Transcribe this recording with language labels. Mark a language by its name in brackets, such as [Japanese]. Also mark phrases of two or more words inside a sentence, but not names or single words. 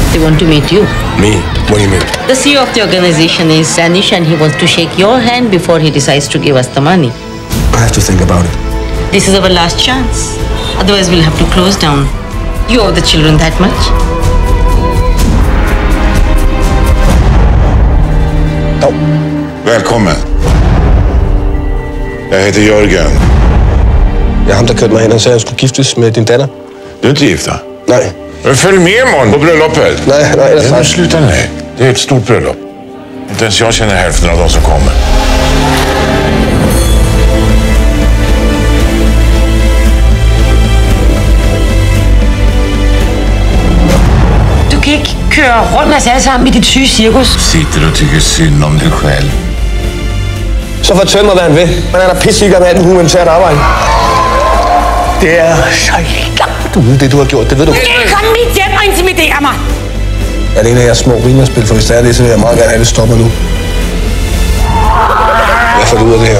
[English] want to meet you. Me? What do you mean? The CEO of the organization is Sanish and he wants to shake your hand before he decides to give us the money. I have to think about it. This is our last chance. Otherwise, we'll have to close down. You owe the children that much. Oh. [Swedish] Välkommen. Jag heter Jörgen. [Danish] Det er ham, der kørte mig hen. Han sagde, at han skulle giftes med din datter. [Swedish] Du är inte gift va? Nej. Men följ med imorgon på bröllopet. Nej, ellers Men nej. sluta nu. Det är ett stort bröllop. Inte ens jag känner hälften av de som kommer. [Danish] Du kan ikke køre rundt med os alle sammen i dit syge cirkus. [Swedish] Sitter och tycker synd om dig själv. [Danish] Så fortæl mig, hvad han vil. Han er da pissesikker med alt humanitært arbejde. Det er så langt ude, det du har gjort. Det ved du. Du skal ikke komme mit hjem og intimidere mig. Er det en af jeres små rimerspil? For hvis det er det, så vil jeg meget gerne have, det stopper nu. Jeg får det ud af det her.